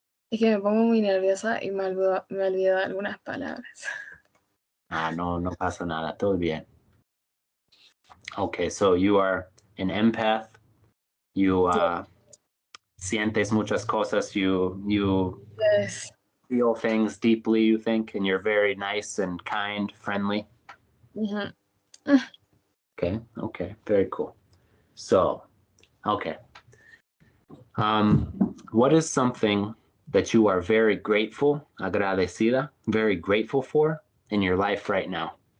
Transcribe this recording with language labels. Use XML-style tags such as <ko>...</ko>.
<es>Es que me pongo muy nerviosa y me olvido algunas palabras. No pasa nada, todo bien.</es> <en>Okay, so you are an empath.</en> <es>You sientes muchas cosas.</es> <en>You Yes. feel things deeply, you think, and you're very nice and kind, friendly. Mhm. Okay, very cool. So, okay. What is something that you are very grateful, agradecida, very grateful for in your life right now?</en>